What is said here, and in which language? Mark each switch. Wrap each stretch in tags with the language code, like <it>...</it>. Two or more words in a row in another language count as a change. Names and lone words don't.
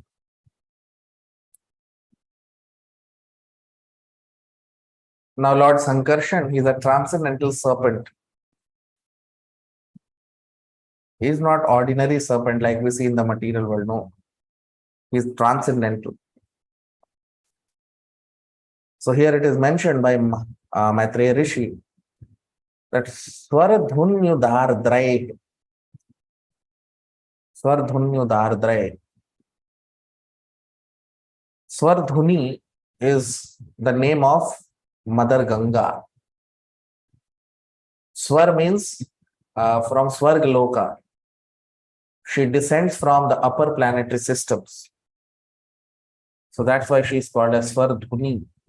<en>Now Lord Sankarshan, he is a transcendental serpent. He is not ordinary serpent like we see in the material world. No. He is transcendental. So here it is mentioned by Maitreya Rishi that Swardhunyudardray. Swardhunyudardray. Swardhuni is the name of Mother Ganga. Swar means from Swargaloka. She descends from the upper planetary systems. So that's why she is called as Swardhuni.</en>